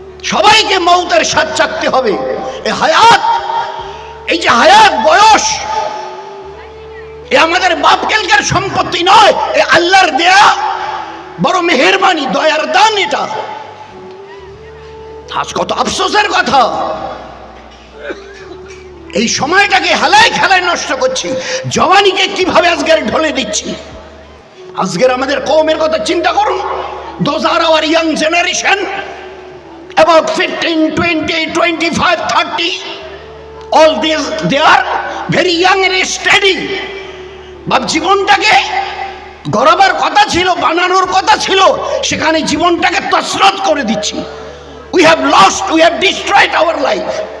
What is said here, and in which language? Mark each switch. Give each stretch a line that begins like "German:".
Bangla: সবাইকে মৌতের স্বাদ চাকতে হবে। এই হায়াত, এই যে হায়াত, বয়স, এ আমাদের বাপকেলকার সম্পত্তি নয়, এ আল্লাহর দেয়া বড় মেহেরবানি, দয়ার দান। এটা আজ কত আফসোসের কথা, এই সময়টাকে হেলায় খেলায় নষ্ট করছি। জওয়ানিকে কিভাবে আজকের ঢলে দিচ্ছি। আজকের আমাদের কওমের কথা চিন্তা করুন।
English: Those are our young generation, about 15, 20, 25, 30. All these, they are very young and steady.
Bangla: বাপ জীবনটাকে গড়াবার কথা ছিল, বানানোর কথা ছিল, সেখানে জীবনটাকে তছরত করে দিচ্ছি।
English: We have lost, we have destroyed our life.